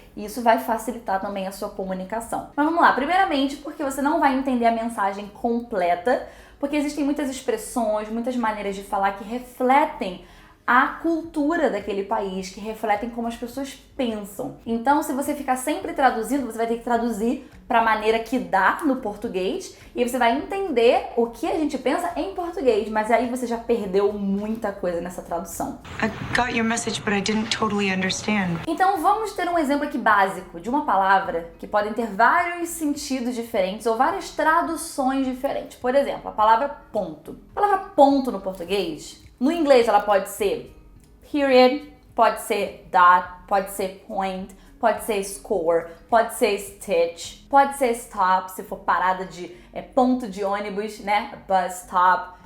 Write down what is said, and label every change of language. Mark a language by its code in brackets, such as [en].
[pt] E isso vai facilitar também a sua comunicação. Mas vamos lá, primeiramente porque você não vai entender a mensagem completa, porque existem muitas expressões, muitas maneiras de falar que refletem a cultura daquele país, que refletem como as pessoas pensam. Então, se você ficar sempre traduzindo, você vai ter que traduzir para a maneira que dá no português e você vai entender o que a gente pensa em português, mas aí você já perdeu muita coisa nessa tradução. [en] I got your message, but I didn't totally understand. [pt] Então, vamos ter um exemplo aqui básico de uma palavra que podem ter vários sentidos diferentes ou várias traduções diferentes. Por exemplo, a palavra ponto. A palavra ponto no português, no inglês ela pode ser period, pode ser dot, pode ser point, pode ser score, pode ser stitch, pode ser stop, se for parada de ponto de ônibus, né? Bus stop.